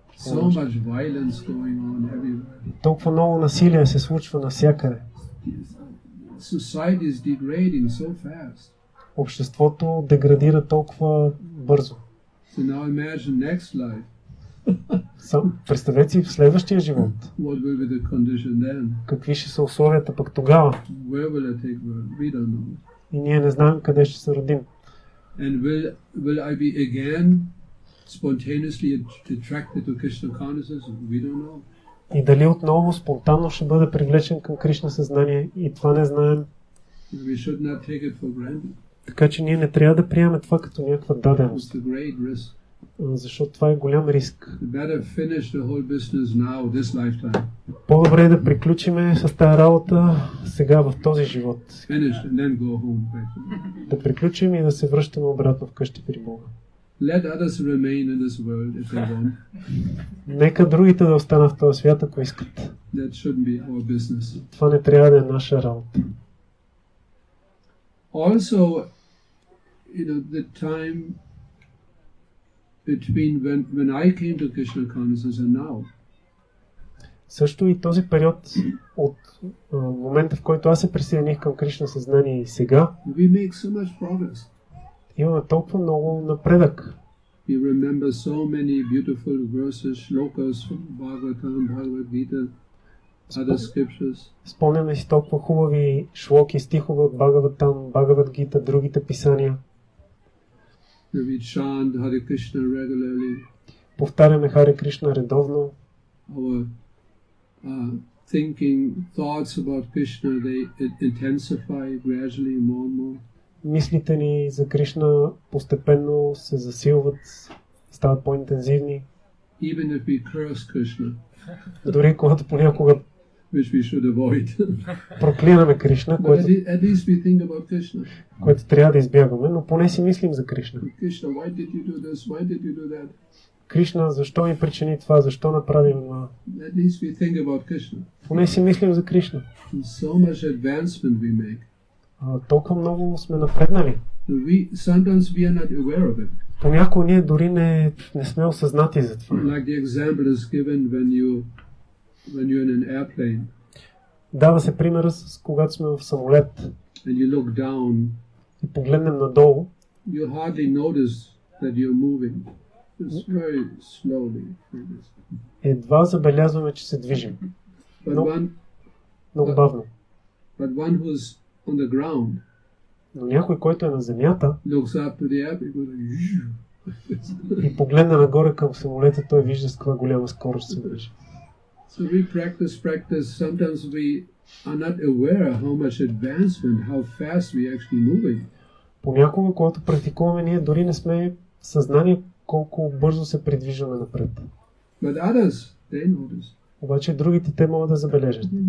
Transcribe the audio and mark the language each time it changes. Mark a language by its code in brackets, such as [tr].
[en] So much violence going on everywhere. [bg] Толкова много насилие се случва навсякъде. [en] Society is degrading so fast. [bg] Обществото деградира толкова бързо. [en] So now imagine next life. [bg] Представете си в следващия живот. [en] What will be the condition then? [bg] Какви ще са условията пък тогава? [en] Where will I take birth? We don't know. [bg] И ние не знаем къде ще се родим. [en] And will I be again spontaneously attracted to Krishna consciousness? We don't know. [bg] И дали отново спонтанно ще бъде привлечен към Кришна съзнание, и това не знаем. [en] We should not take it for granted. [bg] Така че ние не трябва да приемем това като някаква даденост. [en] It's a great risk. [bg] Защото това е голям риск. [en] Better finish the whole business now, this lifetime. [bg] По-добре е да приключиме с тази работа сега в този живот. [en] Finish and then go home back. [bg] Да приключим и да се връщаме обратно вкъщи при Бога. [en] Let others remain in this world if they want. [bg] Нека другите да останат в този свят, ако искат. [en] That shouldn't be our business. [bg] Това не трябва да е наша работа. [en] Also, the time between when I came to Krishna consciousness and now. [bg] Също и този период от момента, в който аз се присъединих към Кришна съзнание и сега, [en] we make so much progress. [bg] Имаме толкова много напредък. [en] We remember so many beautiful verses, shlokas from Bhagavatam, Bhagavad Gita, other scriptures. [bg] Спомняме си толкова хубави шлоки, стихове от Бхагаватам, Бхагавад Гита, другите писания. [en] We chant Hare Krishna regularly. [bg] Повтаряме Харе Кришна редовно. [en] Our thinking, thoughts about Krishna, they intensify gradually more and more. [bg] Мислите ни за Кришна постепенно се засилват, стават по-интензивни. [en] Even if we curse Krishna, [bg] дори когато понякога [en] which we should avoid. [bg] проклинаме Кришна, [en] But at least we think about Krishna. [bg] което трябва да избягваме, но поне си мислим за Кришна. [en] Krishna, why did you do this? Why did you do that? [bg] Кришна, защо ми причини това? Защо направи това? [en] At least we think about Krishna. [bg] Поне си мислим за Кришна. [en] So much advancement we make. [bg] Толкова много сме напреднали. [en] Sometimes we are not aware of it. [bg] Понякога ние дори не сме осъзнати за това. [en] Like the example is given when you're in an airplane. [bg] Дава се пример с когато сме в самолет. [en] And you look down. [bg] И погледнем надолу. [en] You hardly notice that you're moving. It's very slowly. [bg] Едва забелязваме, че се движим. Много бавно. [en] But one who's on the ground, [bg] но някой, който е на земята, [en] looks up to the air, [bg] и погледне нагоре към самолета, той вижда с каква голяма скорост се движи. [en] So we practice. Sometimes we are not aware how much advancement, how fast we actually moving. [bg] Понякога, когато практикуваме, ние дори не сме в съзнание колко бързо се придвижваме напред. [en] But others, they notice. [bg] Обаче другите те могат да забележат.